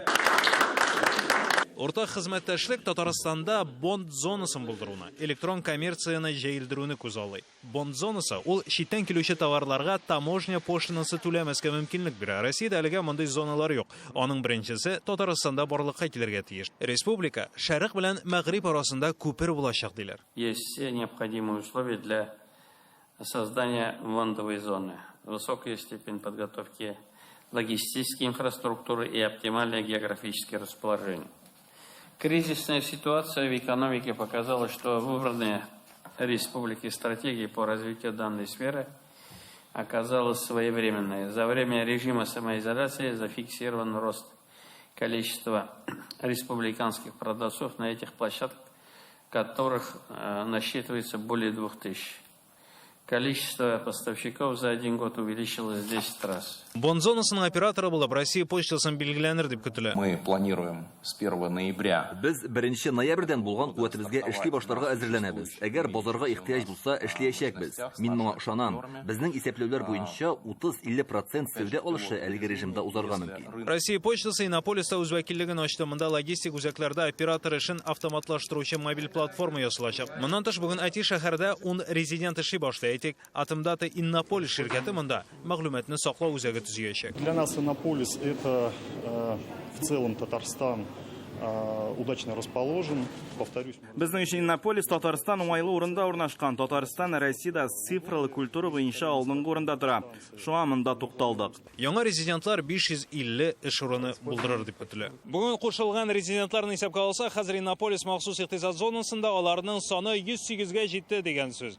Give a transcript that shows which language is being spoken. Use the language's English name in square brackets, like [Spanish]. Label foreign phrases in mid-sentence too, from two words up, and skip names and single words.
[Tatar] Уртак хезмәттәшлек Татарстанда бонд зонасын булдыруны, электрон коммерцияны җәелдерүне күз алды. Бонд зонасы ул читтән килүче товарларга таможня пошлинасы түләмәскә мөмкинлек бирә. Россиядә әлегә мондый зоналар юк. Аның беренчесе Татарстанда барлыкка килергә тиеш. Республика Шәрык белән Мәгъриб арасында күпер булачак диләр. [Russian] Есть все необходимые условия для создания бондовой зоны. Высокая степень подготовки логистической инфраструктуры и оптимальное географическое расположение. Кризисная ситуация в экономике показала, что выбранная республикой стратегии по развитию данной сферы оказалась своевременной. За время режима самоизоляции зафиксирован рост количества республиканских продавцов на этих площадках, которых насчитывается более 2000. Количество поставщиков за один год увеличилось в 10 раз. [Tatar] Бонд зонасының операторы булып Россия почтасын билгеләнер дип көтелә. [Russian] Мы планируем с 1 ноября. [Tatar] Без 1 ноябрьдән булган куәтебезгә эшли башларга әзерләнәбез. Әгәр базарга ихтыяҗ булса, эшләячәкбез. Мин моңа ышанам. Безнең исәпләүләр буенча 30-50% сәүдә алышы әлеге режимда узарга мөмкин. Россия почтасы Иннополиста үз вәкиллеген ачты. Монда логистик үзәкләрдә оператор эшен автоматлаштыручы мобиль платформа ясалачак. Моннан тыш бүген IT шәһәрдә 10 резидент эшли башлый. Атомдата Иннополис ширкәте монда мәгълүматны саклау үзәге төзиячәк. [Russian] Для нас Иннополис это в целом Татарстан удачно расположен. Повторюсь. [Tatar] Безнең өчен Иннополис Татарстан уңайлы урында урнашкан. Татарстан Россиядә цифрлы культура буенча алдынгы урында тора. Шуңа монда тукталдык. Яңа резидентлар 550 эш урыны булдырыр дип көтелә. Бүген кушылган резидентларны исәпкә алсак, хәзер Иннополис махсус икътисад зонасында аларның саны 108-га җитте дигән сүз.